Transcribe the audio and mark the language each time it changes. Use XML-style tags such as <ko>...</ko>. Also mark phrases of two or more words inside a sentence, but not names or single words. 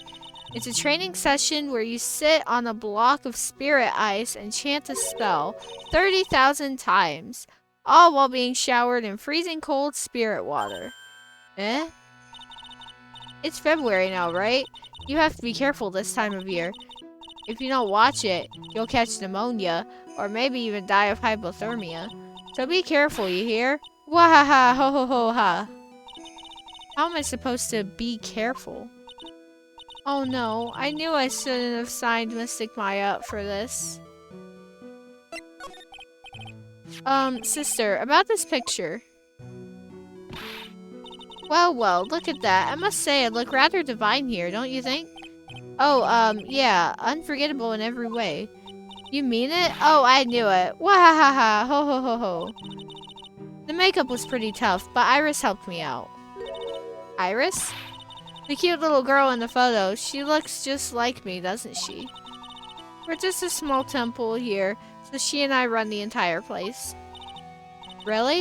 <en>It's a training session where you sit on a block of spirit ice and chant a spell 30,000 times, all while being showered in freezing cold spirit water. Eh? It's February now, right? You have to be careful this time of year. If you don't watch it, you'll catch pneumonia, or maybe even die of hypothermia. So be careful, you hear? Wahaha, ho ho ho ha. How am I supposed to be careful? Oh no, I knew I shouldn't have signed Mystic Maya up for this. Sister, about this picture. Well, look at that. I must say, I look rather divine here, don't you think? Oh, yeah, unforgettable in every way. You mean it? Oh, I knew it. Wahahaha, ho ho ho ho. The makeup was pretty tough, but Iris helped me out. Iris? The cute little girl in the photo, she looks just like me, doesn't she? We're just a small temple here, so she and I run the entire place. Really?</en>